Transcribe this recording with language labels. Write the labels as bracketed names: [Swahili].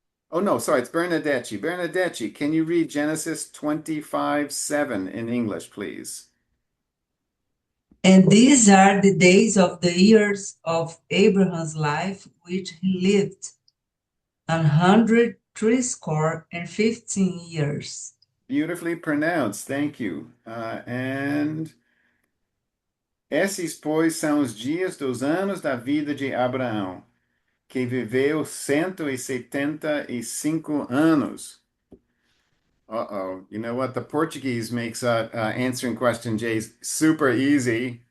[English] Oh no, sorry, it's Bernadette. Bernadette, can you read Genesis 25:7 in English, please? And these are the days of the years of Abraham's life, which he lived, 160 years. Beautifully pronounced. Thank you. [Portuguese] And esses, pois, são os dias dos anos da vida de Abraão, que viveu 175 anos. [English] Uh-oh. You know what? The Portuguese makes answering question J's super easy.